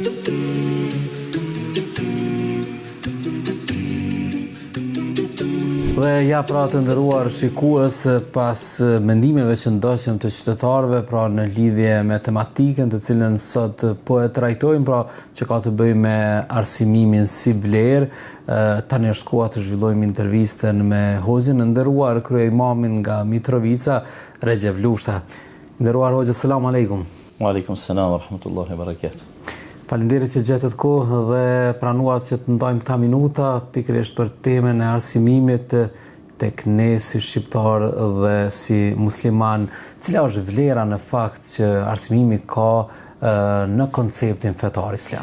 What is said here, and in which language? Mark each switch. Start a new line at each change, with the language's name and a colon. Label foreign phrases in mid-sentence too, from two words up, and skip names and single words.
Albanian: Dhe ja pra të nderuar shikues, pas mendimeve që ndoqëm të qytetarëve pra në lidhje me tematikën të cilën sot po e trajtojmë, pra që ka të bëjë me arsimimin si vlerë, tani është koha të zhvillojmë intervistën me hoxhën e nderuar krye'imamin nga Mitrovica, Recep Lushta. Nderuar hoxhë,
Arabic: سلام عليكم. وعليكم السلام ورحمة الله وبركاته.
Albanian: Faleminderit që gjetët kohë dhe pranuat që të ndajmë këta minuta pikërisht për temën e arsimimit tek ne si shqiptar dhe si musliman. Cila është vlera në fakt që arsimimi ka në konceptin fetar islam?